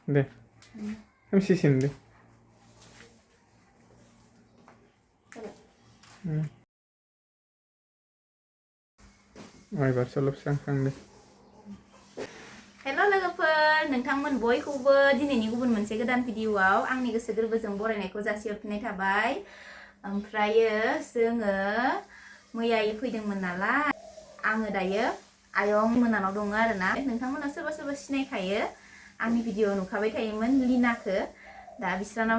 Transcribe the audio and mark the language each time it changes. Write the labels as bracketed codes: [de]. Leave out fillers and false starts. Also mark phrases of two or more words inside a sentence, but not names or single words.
[brx] deh. Em sisin deh. Oh, ibar solup sang deh. Hello लोगोफोर नोंथांमोन बयखौबो दिनैनि गुबुन मोनसे गोदान भिडिअआव आंनि गोसो गोरबोजों बरायनायखौ जासिहरफिननाय थाबाय ओमफ्रायो जोङो मैयायै फैदोंमोन नालाय आङो दायो आयं मोनानाव दङ आरोना नोंथांमोना सोरबा सोरबा सिनायखायो आंनि भिडिअ नुखाबाय थायोमोन लिनाखौ दा बिस्रानावनो